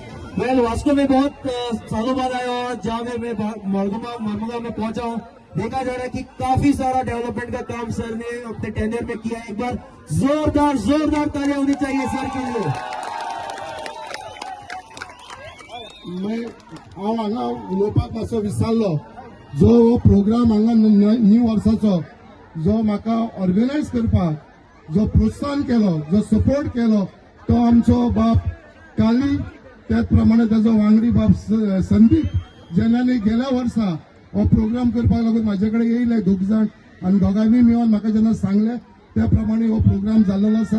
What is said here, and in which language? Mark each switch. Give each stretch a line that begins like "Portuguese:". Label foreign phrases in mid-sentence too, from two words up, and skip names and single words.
Hindi: मैं वास्तव में बहुत सालों बाद आया और जहाँ मैं मरमुगा में पहुंचा हूँ, देखा जा रहा है कि काफी सारा डेवलपमेंट का काम सर ने अपने टेंडर में किया है। एक बार जोरदार तालियां होनी चाहिए सर के लिए।
Konkani: मैं हांगा उलोवपाक मातसो विसरलो, जो प्रोग्राम हांगा न्यू वर्साचो जो म्हाका ऑर्गनायज करपाक जो प्रोत्साहन केलो, जो सपोर्ट केलो, तो आमचो बाप काली, त्याच प्रमाणे ताजो वांगडी बाप संदीप, जेन्ना गेल्या वर्सा हो प्रोग्राम करपाक लागून म्हाजे कडेन येयले 2 जाण, आनी दोगांनी मेळून म्हाका जेन्ना सांगले त्या प्रमाणे हो प्रोग्राम जाल्लो आसा।